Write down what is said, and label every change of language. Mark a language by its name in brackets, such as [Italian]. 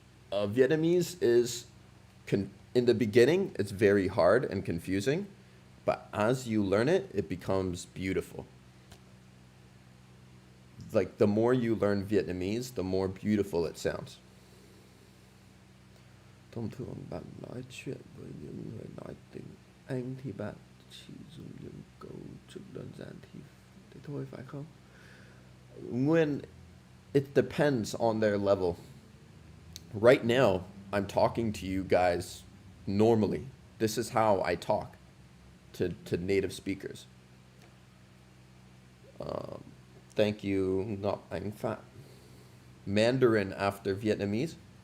[English] Vietnamese is, in the beginning, it's very hard and confusing. But as you learn it, it becomes beautiful. Like the more you learn Vietnamese, the more beautiful it sounds. [Vietnamese] Thông thường bạn nói chuyện với những người nói tiếng Anh thì bạn chỉ dùng những câu trực đơn giản thì thế thôi, phải không? [English] When it depends on their level. Right now, I'm talking to you guys normally. This is how I talk to native speakers. Thank you, Ngọc Ánh Phát. Mandarin after Vietnamese?